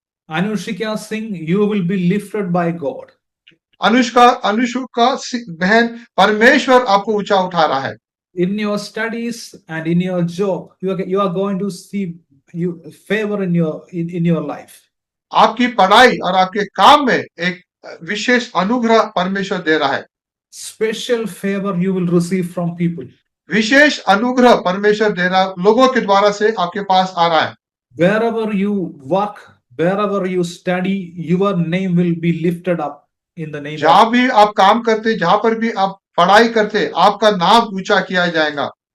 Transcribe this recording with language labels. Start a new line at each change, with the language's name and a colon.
English: Anushika Singh, you will be lifted by God.
Hindi: Anushka बहन, परमेश्वर आपको ऊंचा उठा रहा है।
English: In your studies and in your job, you are going to see favor in your life.
Hindi: आपकी पढ़ाई और आपके काम में एक विशेष अनुग्रह परमेश्वर दे रहा है।
English: Special favor you will receive from people.
Hindi: विशेष अनुग्रह परमेश्वर दे रहा, लोगों के द्वारा से आपके पास आ रहा है।
English: Wherever you work, wherever you study, your name will be lifted up in the name.
Hindi: जहां भी आप काम करते, जहां पर भी आप पढ़ाई करते, आपका नाम ऊंचा किया जाएगा।